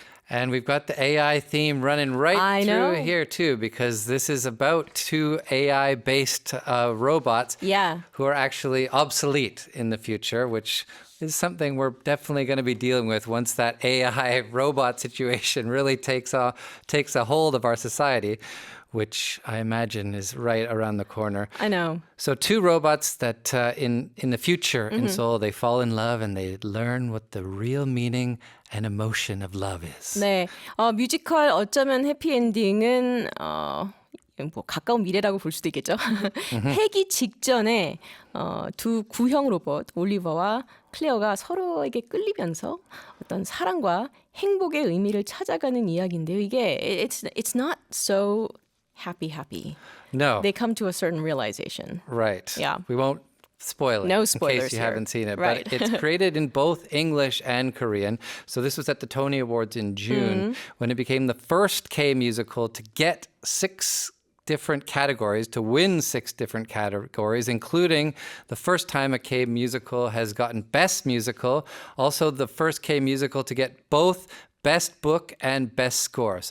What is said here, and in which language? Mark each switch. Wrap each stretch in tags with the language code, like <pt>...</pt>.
<en>And we've got the AI theme running right I through know. here too, because this is about 2 AI-based robots who are actually obsolete in the future, which is something we're definitely going to be dealing with once that AI robot situation really takes a hold of our society, which I imagine is right around the corner. I know. So 2 robots that in the future in Seoul, they fall in love and they learn what the real meaning and emotion of love is.</en> <ko>네, 뮤지컬 어쩌면 해피엔딩은 뭐 가까운 미래라고 볼 수도 있겠죠. 해기 직전에 두 구형 로봇 올리버와 클레어가 서로에게 끌리면서 어떤 사랑과 행복의 의미를 찾아가는 이야기인데요. 이게</ko> <en>it's not so happy. No. They come to a certain realization. Right. Yeah. We won't spoil it No in spoilers case you here. haven't seen it. Right. But it's created in both English and Korean. So this was at the Tony Awards in June when it became the first K musical to get 6 different categories, to win 6 different categories, including the first time a K musical has gotten Best Musical, also the first K musical to get both Best Book and Best Score.</en>